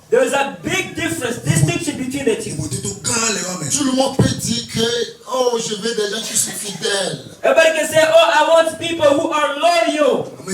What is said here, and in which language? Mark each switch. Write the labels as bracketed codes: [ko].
[en] there's a big difference, distinction between the two. [fr] Tout le monde peut dire que, oh, je veux des gens qui sont fidèles. [en] Everybody can say, oh, I want people who are loyal.